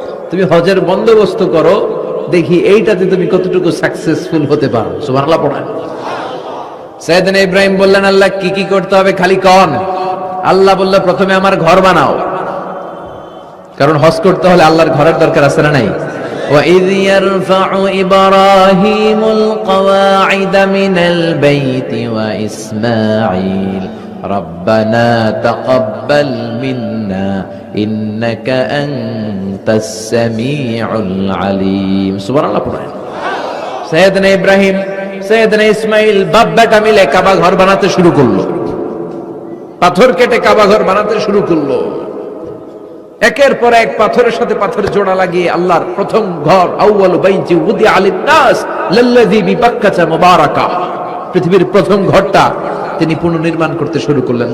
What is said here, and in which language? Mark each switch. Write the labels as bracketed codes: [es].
[bn] তুমি হজের বন্দোবস্ত করো, দেখি এইটাতে তুমি কতটুকু সাকসেসফুল হতে পারো। সুবহানাল্লাহ পড়েন। সাইয়েদনা ইব্রাহিম বললেন, আল্লাহ কি কি করতে হবে খালি কন। আল্লাহ বলল, প্রথমে আমার ঘর বানাও, কারণ হজ করতে হলে আল্লাহর ঘরের দরকার আছে না নাই? [ar] وَإِذْ يَرْفَعُ إِبْرَاهِيمُ الْقَوَاعِدَ مِنَ الْبَيْتِ وَإِسْمَاعِيلُ رَبَّنَا تَقَبَّلْ مِنَّا إِنَّكَ أَنْتَ السَّمِيعُ الْعَلِيمُ [bn] সুবহানাল্লাহ পড়েন। সাইয়েদনা ইব্রাহিম, সাইয়েদনা ইসমাইল বাপ বেটা মিলে কাবা ঘর বানাতে শুরু করলো। পাথর কেটে কাবা ঘর বানাতে শুরু করলো। একের পর এক পাথরের সাথে পাথর জোড়া লাগিয়ে আল্লাহর প্রথম ঘর, আউয়ালু বাইতি উদিআ লিন-নাস লাল্লাযী বিবাক্কাতা মুবারাকা, পৃথিবীর প্রথম ঘরটা তিনি পুনর্নির্মাণ করতে শুরু করলেন।